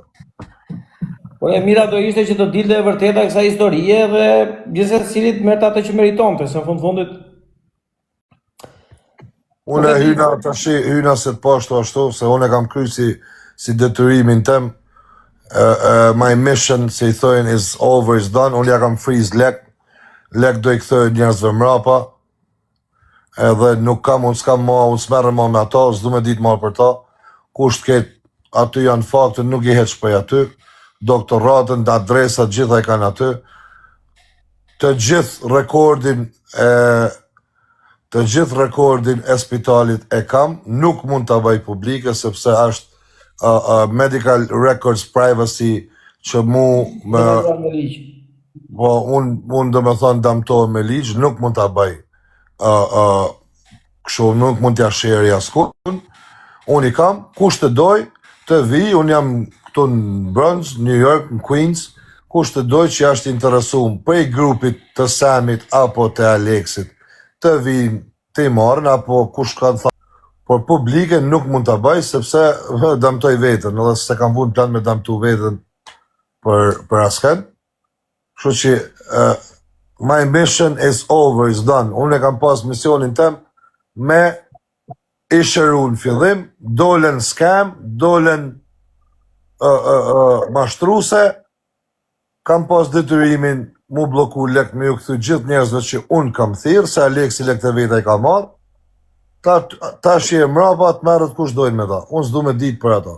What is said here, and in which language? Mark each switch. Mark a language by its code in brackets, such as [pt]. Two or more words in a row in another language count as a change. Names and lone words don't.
[sq] Po e mira do ishte që të dilte e vërteta kësa historie dhe gjithsesi cilit merrte atë që meritonte, se në fundit. Unë hyna se të pashtu ashtu, se unë e kam kry si detyrimin tem, [en] my mission, [sq] si I thojnë, [en] is over, is done. [sq] Unë ja kam freeze lek do I kthej njerëzve mrapa, edhe nuk kam, unë s'kam ma, unë s'merrem ma me ata, s'du me ditë ma për ta, kusht ketë, aty janë fakte, nuk I heq për aty, doktoratën, adresat, gjitha I kanë aty, të gjithë rekordin e spitalit e kam, nuk mund të bëj publike, sepse është [en] medical records privacy [sq] që po, unë dhe me thonë damtohet me ligj, nuk mund të bëj, kështu nuk mund t'ja sheri askun, unë I kam, kush të doj, të vi, unë jam këtu në Bronx, New York, në Queens, kush të doj që jashtë interesum prej grupit të Samit apo të Aleksit, të vi të I marrën, apo kush kanë thënë, por publike nuk mund të bëj, sepse damtoj vetën, edhe se kam vun plan me damtu vetën për asken. Kështu që [en] my mission is over, is done. [sq] Unë e kam pas misionin tem me I shëru në fillim, dolen scam, dolen mashtruse, kam pas detyrimin mu bloku lek me ju këthy gjithë njerëzve që unë kam thirë, se Aleksi lek të veta I ka marrë, ta shje mrapa të merët kush dojnë me ta, unë s'du me ditë për ata.